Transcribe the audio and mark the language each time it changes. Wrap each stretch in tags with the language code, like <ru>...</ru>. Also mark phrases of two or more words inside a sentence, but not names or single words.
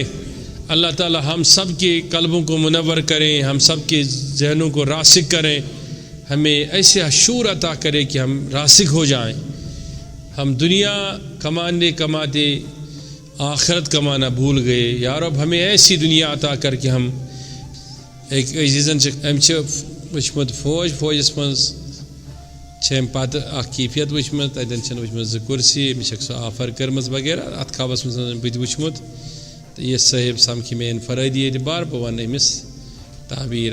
<ur>اللہ تعالیٰ ہم سب کے قلبوں کو منور کریں، ہم سب کے ذہنوں کو راسخ کریں. ہمیں ایسے شعور عطا کرے کہ ہم راسخ ہو جائیں. ہم دنیا کماتے آخرت کمانا بھول گئے. یا رب ہمیں ایسی دنیا عطا کر کے ہم</ur> <ks>ایک عزیزن وچمت فوجس منٛز چھِ أمۍ پتہٕ اکھ کیفیت وٕچھمٕژ، تتٮ۪ن چھَنہٕ وٕچھمٕژ زٕ کُرسی، مےٚ چھَکھ سۄ آفر کٔرمٕژ وغیرہ. اتھ خوابس منٛز بہٕ تہِ وٕچھمُت. تہٕ یہِ صٲحب سمکھِ مےٚ انفرٲدی اعتبار، بہٕ وَنہٕ أمِس تعبیٖر.</ks>